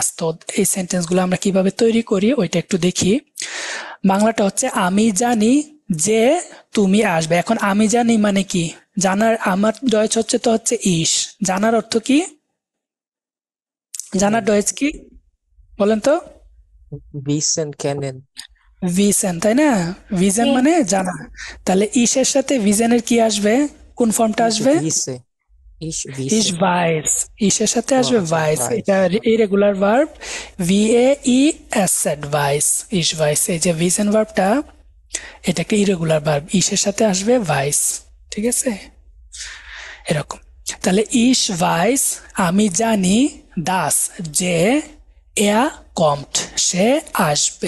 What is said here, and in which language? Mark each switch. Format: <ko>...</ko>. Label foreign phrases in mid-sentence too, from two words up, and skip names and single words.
<bn>তো এই সেন্টেন্স গুলো আমরা কিভাবে তৈরি করি ওইটা একটু দেখি। বাংলাটা হচ্ছে আমি জানি যে তুমি আসবে। এখন আমি জানি মানে কি? জানার, আমার ডয়েচ হচ্ছে তো হচ্ছে ইস, জানার অর্থ কি? জানার ডয়েচ কি বলেন তো?</bn> <de>wissen kennen</de> <bn>ভিসেন, তাই না? ভিজেন মানে জানা। তাহলে ইসের সাথে ভিজেনের কি আসবে? কোন ফর্মটা ich আসবে?</bn> <de>wisse ich</de> <bn>ইস wisse ভাইস, ইসের সাথে ও আসবে আচ্ছা ভাইস, right এটা</bn> <en>irregular verb,</en> <bn>VAES, ভাইস,</bn> <de>ich weiß.</de> <bn>এই যে ভিজেন ভার্বটা এটা একটা</bn> <en>irregular verb,</en> <bn>ইসের সাথে আসবে ভাইস। ঠিক আছে? এরকম। তাহলে</bn> <de>ich weiß,</de> <bn>আমি জানি, দাস, যে কমট, সে আসবে।</bn>